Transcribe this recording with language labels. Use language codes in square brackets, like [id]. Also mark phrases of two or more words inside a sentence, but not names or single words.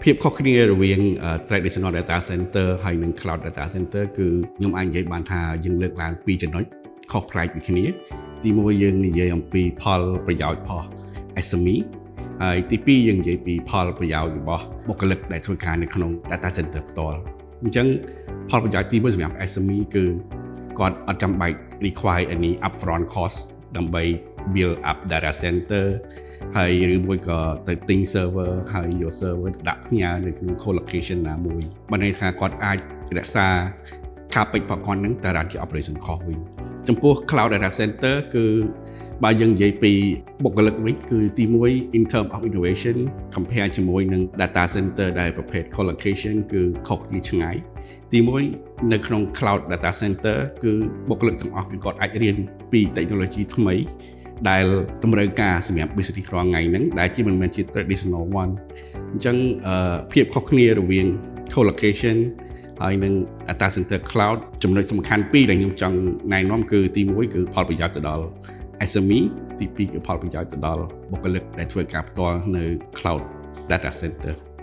[km] ភាពខុសគ្នារវាង [en] traditional data center [km] ហើយនិង [en] cloud data center [km] គឺខ្ញុំអាចនិយាយបានថាយើងលើកឡើងពីរចំណុចខុសប្លែកពីគ្នាទីមួយយើងនិយាយអំពីផលប្រយោជន៍របស់ SME ហើយទីពីរយើងនិយាយពីផលប្រយោជន៍របស់បុគ្គលិក ដែលធ្វើការនៅក្នុង [en] data center [km] ផ្ទាល់អញ្ចឹងផលប្រយោជន៍ទីមួយសម្រាប់ SME គឺគាត់អត់ចាំបាច់ [en] require any upfront cost [km] ដើម្បី [en] build up data center [km] ហើយឬមួយក៏ទៅទិញ server ហើយយក server ដាក់ផ្ញើនៅ ក្នុង co-location ណាមួយបានន័យថាគាត់អាចរក្សា capex របស់គាត់នឹងទៅជា [en] operation cost [km] វិញចំពោះ [en] cloud data center [km] គឺបើយើងនិយាយពីបុ គ្គលិកវិញគឺទី1 [en] in term of innovation compare [km] ជាមួយនឹង [en] data center [km] ដែលប្រភេទ co-location គឺខុសគ្នាឆ្ងាយ ទី1នៅក្នុង [en] cloud data center [km] គឺបុគ្គលិកទាំងអស់គឺគាត់អាចរៀនពី technology ថ្មីដែលតម្រូវការសម្រាប់ business រាល់ថ្ងៃហ្នឹងដែលជាមិនមែនជា [en] traditional one [km] អញ្ចឹងភាពខុសគ្នារវាង co-location ហើយនឹង [en] data center cloud [km] ចំណុចសំខាន់ពីរដែលខ្ញុំចង់ណែនាំគឺទី1គឺផលប្រយោជន៍ទៅដល់ SME ទី2គឺផលប្រយោជន៍ទៅដល់បុគ្គលិកដែលធ្វើការផ្ទាល់នៅ [en] cloud data center